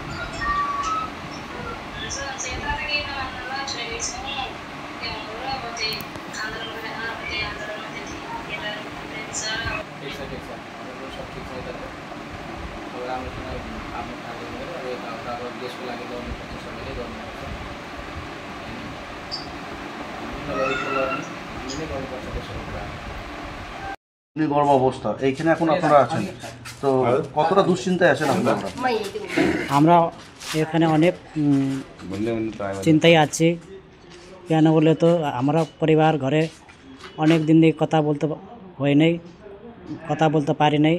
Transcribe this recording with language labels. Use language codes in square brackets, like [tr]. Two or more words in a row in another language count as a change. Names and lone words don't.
[ne] ठिक छ, सब ठिक छ। यता अब राम्रोसँग आफ्नो कार्य गरेर अब यताउता अब देशको लागि गर्नुपर्छ, सबैले गर्नुपर्छ। हामीले गर्नुपर्छ देशको कुरा। [bn] অগ্নিগর্ভ অবস্থা এইখানে এখন আপনারা আছেন, তো কতটা দুশ্চিন্তায় আছেন আপনারা? আমরা এখানে অনেক চিন্তায় আছি। কেন বলে তো আমরা পরিবার ঘরে অনেক দিন দিয়ে কথা বলতে হয় নাই, কথা বলতে পারি নাই।